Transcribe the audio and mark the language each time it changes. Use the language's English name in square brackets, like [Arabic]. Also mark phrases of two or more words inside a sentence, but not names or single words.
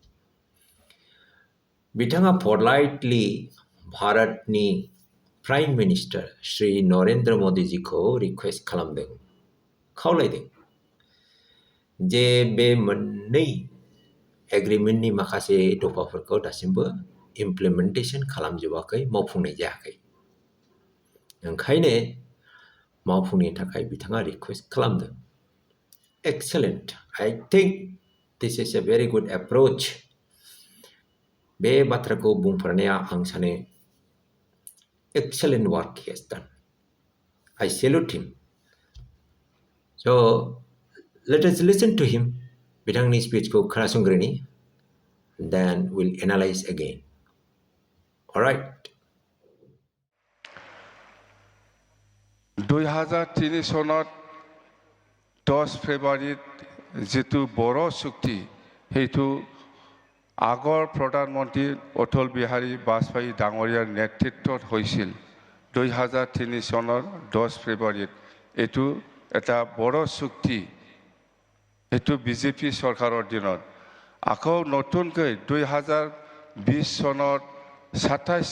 [Bodo] बिथाङा फलाइटलि भारतनि [English] prime minister [Bodo] श्री नरेन्द्र मोदीजीखौ रिक्वेस्ट खालामदों खावलायदों जे बे मोननै एग्रीमेन्टनि माखासे दफाफोरखौ दासिमबो इमप्लिमेन्टेसन खालामजोबाखै मावफुंनाय जायाखै ओंखायनो मावफुंनो थाखाय बिथाङा रिक्वेस्ट खालामदों [English] एक्सेलेन्ट I think this is a very good approach [Bodo] बे बाथ्राखौ बुंफोरनाया आं सानो [English] excellent work he has done I salute him so let us listen to him [Bodo] बिथांनि स्पीचखौ खोनासंग्रोनि [English] then we'll analyze again all right [Assamese] 2003 সনত 10 ফেব্ৰুৱাৰীত যিটো বড়ো চুক্তি হেতু আগৰ প্ৰধানমন্ত্ৰী অটল বিহাৰী বাজপেয়ী ডাঙৰীয়াৰ নেতৃত্বত হৈছিল 2003 চনৰ 10 ফেব্ৰুৱাৰীত এটো এটা বড় চুক্তি এটো বিজেপি চৰকাৰৰ দিনত আকৌ নতুনকৈ 2020 চনৰ 27